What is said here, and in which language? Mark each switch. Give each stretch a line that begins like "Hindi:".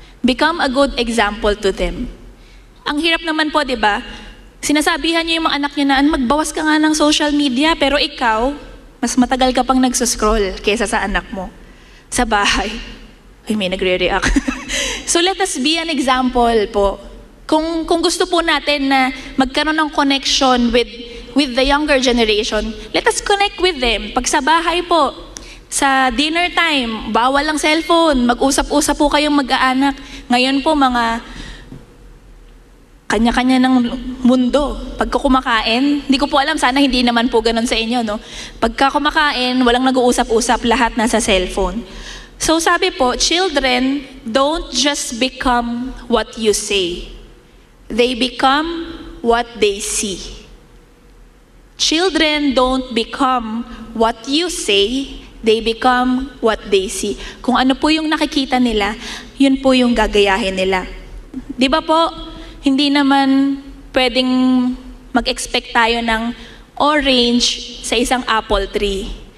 English: Become a good example to them.
Filipino: Ang hirap naman po, di ba? Sinasabihan niyo yung mga anak niyo na, magbawas ka nga ng social media, pero ikaw, mas matagal ka pang nagsuscroll kaysa sa anak mo. Sa bahay. Ay, may nagre-react.
English: So let us be an example
Filipino: po. Kung gusto po natin na magkaroon ng
English: connection with the younger generation, let us connect with them.
Filipino: Pag sa bahay po, sa dinner time, bawal lang cellphone, mag-usap-usap po kayong mag-aanak. Ngayon po, mga kanya-kanya ng mundo. Pagka kumakain, hindi ko po alam, sana hindi naman po ganun sa inyo, no? Pagka kumakain, walang nag-uusap-usap, lahat nasa cellphone.
English: So
Filipino: sabi po,
English: children don't just become what you say. They become what they see. Children don't become what you say, they become what they see.
Filipino: Kung ano po yung nakikita nila, yun po yung gagayahin nila. Di ba po, hindi naman pwedeng mag-expect tayo ng orange sa isang apple tree.